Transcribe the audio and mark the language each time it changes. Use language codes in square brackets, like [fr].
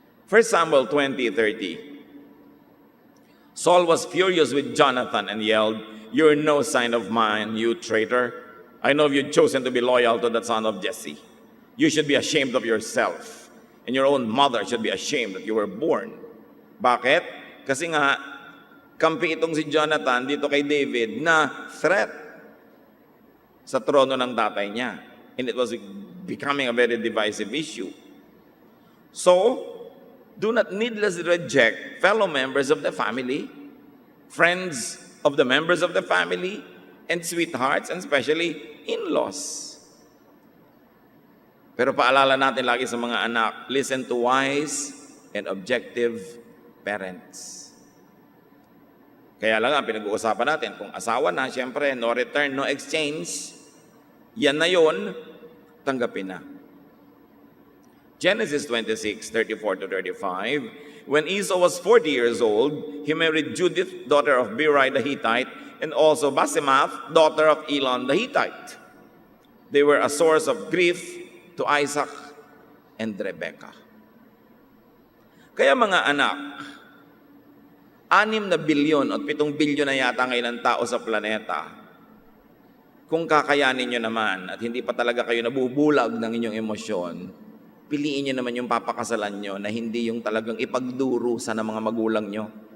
[en] 1 Samuel 20:30. Saul was furious with Jonathan and yelled, "You're no sign of mine, you traitor. I know you've chosen to be loyal to the son of Jesse. You should be ashamed of yourself, and your own mother should be ashamed that you were born." [tl] Bakit? Kasi nga, kampi itong si Jonathan dito kay David na threat sa trono ng tatay niya. [en] And it was becoming a very divisive issue. So, do not needlessly reject fellow members of the family, friends of the members of the family, and sweethearts, and especially in-laws. [tl] Pero paalala natin lagi sa mga anak, [en] listen to wise and objective parents. [tl] Kaya lang ang pinag-uusapan natin, kung asawa na, siyempre, no return, no exchange, yan na yun, tanggapin na. [en] Genesis 26:34-35, when Esau was 40 years old, he married Judith, daughter of Beeri the Hittite, and also Basemath, daughter of Elon the Hittite. They were a source of grief to Isaac and Rebekah. [tl] Kaya mga anak, 6 bilyon at 7 bilyon na yata ngayon ang tao sa planeta. Kung kakayanin nyo naman at hindi pa talaga kayo nabubulag ng inyong emosyon, piliin nyo naman yung papakasalan nyo na hindi yung talagang ipagdurusa ng mga magulang nyo.